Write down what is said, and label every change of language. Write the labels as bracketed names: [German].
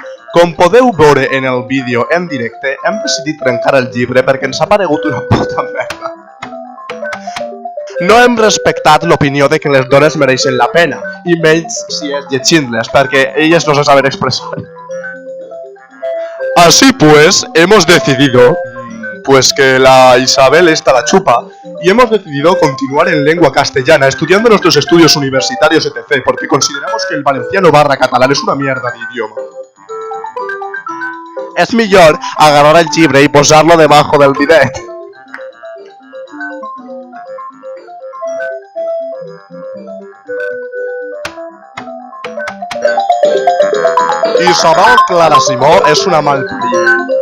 [Catalan] Com podeu veure en el vídeo en directe, hem decidit trencar el llibre perquè ens ha paregut una puta merda. No hem respectat l'opinió de que les dones mereixen la pena, i menys si és llegint-les, perquè elles no se saben expresar. [Spanish] Así pues, hemos decidido que la Isabel esta la chupa, y hemos decidido continuar en lengua castellana, estudiando nuestros estudios universitarios, etc., porque consideramos que el valenciano barra catalán es una mierda de idioma. [Catalan] Es millor agarrar el llibre y posarlo [Spanish] debajo del bidet. [Catalan] Isabel Clara Simó és una malparida.